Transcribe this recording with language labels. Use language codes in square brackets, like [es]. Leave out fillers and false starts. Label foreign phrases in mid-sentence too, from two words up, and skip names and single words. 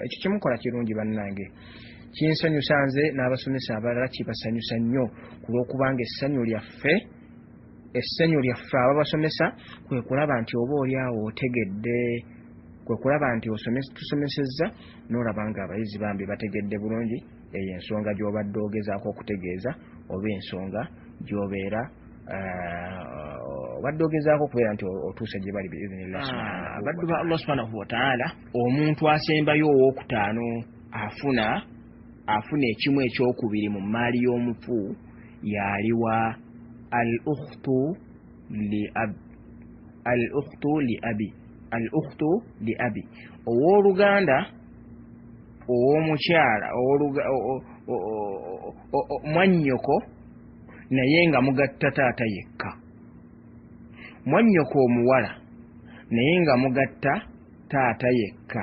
[lg] Ekyo kimukola kirungi bannange, kinsanyusa nze n'abasomesa abalala kibasanyusa nnyo ku lw'okubanga essanyu lyaffe essenyu lyaffe ababasomesa kwe kulaba nti oba oli awo otegedde, kwe kulaba nti tusomesezza n'olaba nga abayizi bambi bategedde bulungi eyo ensonga gy'obadde ogezaako okutegeeza oba ensonga gy'obeera obadde ogezaako okubeera nti otuuse gye bali biiznillah. Abaddu ba Allah [ar] سبحانه وتعالى, [lg] omuntu asembayo owookutaano afuna ekimu ekyokubiri mu maali y'omufu yaliwa [ar] الأخت لأبي [lg] owooluganda ow'omukyala mwannyoko naye nga mugatta taata yekka, mwannyoko omuwala naye nga mugatta taata yekka.